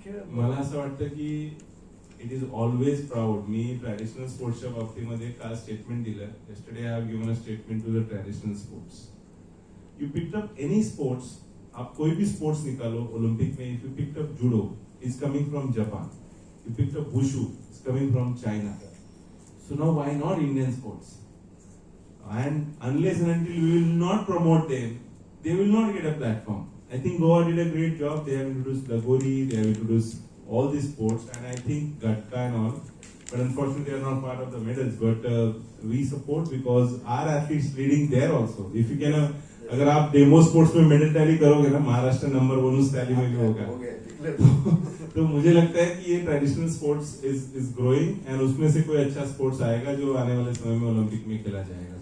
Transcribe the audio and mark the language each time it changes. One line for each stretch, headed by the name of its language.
Marathi: मला असं वाटतं की
English: It is always proud.
Marathi: मी traditional स्पोर्ट्सच्या बाबतीमध्ये काल स्टेटमेंट दिलं.
English: yesterday I have given a statement to the traditional sports. You picked up any sports,
Hindi: आप कोई भी स्पोर्ट्स निकालो ओलंपिक में.
English: if you picked up judo, it's coming from Japan. You picked up wushu, it's coming from China. So now why not Indian sports? And unless and until we will not promote them, they will not get a platform. I think Goa did a great job. They have introduced Lagori, they have introduced all these sports, and I think Gatka and all, but unfortunately they are not part of the medals. But we support because our athletes leading there also. If you can,
Hindi: अगर आप demo sports में medal tally करोगे ना, Maharashtra number 1 उस tally में भी होगा. तो मुझे लगता है कि ये traditional sports
English: is growing
Hindi: and उसमें से कोई अच्छा स्पोर्ट्स आएगा जो आने वाले समय में ओलंपिक में खेला जाएगा.